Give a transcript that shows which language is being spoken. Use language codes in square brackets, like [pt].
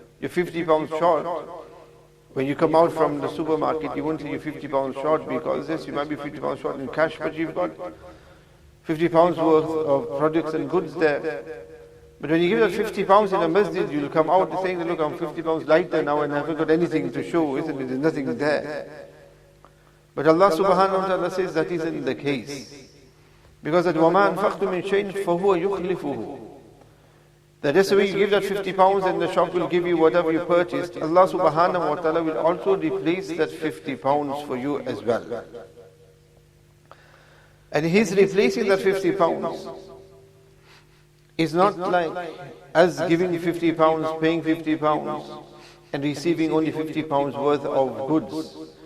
[en] You're 50 pounds short. When you come out from the supermarket, you won't say you're 50 pounds short because this, you might be 50 pounds short in cash, but you've got 50 pounds worth of products and goods there. But when you give that 50 pounds in a masjid, you'll come out saying, look, I'm 50 pounds lighter now and I haven't got anything to show, isn't it? There's nothing there. But Allah subhanahu wa ta'ala says that isn't the case. Because that [ar] وَمَا أَنفَقْتُ مِنْ شَيْءٍ فَهُوَ يُخْلِفُهُ. [en] That is the way you give that 50 pounds and the shop will give you whatever you purchased. Allah subhanahu wa ta'ala will also replace that 50 pounds for you as well. And He's replacing that 50 pounds. It's not like us giving 50 pounds, paying 50 pounds, and receiving only 50 pounds worth of goods.